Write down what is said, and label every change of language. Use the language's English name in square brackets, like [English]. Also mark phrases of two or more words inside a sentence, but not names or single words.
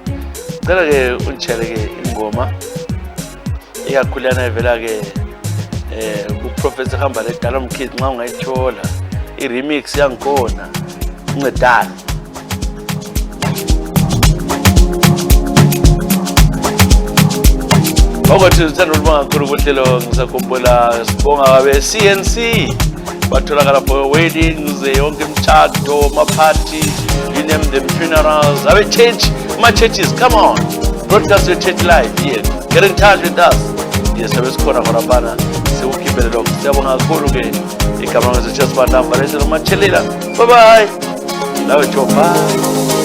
[North Ndebele] Cela ke unitshele ke ingoma iyakhulana evela ke ku Professor hamba le dala umkhizi nxa ungayithola I remix yangikhona uncedana. Okothi uthanda ukubonga kakhulu kuhlelo ngisakhumbula sibonga babe CNC batholakala [English] for weddings [North Ndebele] yonke imitshato ama-party [English] you name them [North Ndebele] funerals abe church ma-churches [English] come on broadcast your church live here get in touch with us yes [North Ndebele] abe sikhona khona bana sikukhiphele lokho siyabonga kakhulu ke igama ngezetshia Sibanda mbalese nomatshelela [English] bye bye [North Ndebele] lawe Joe bye.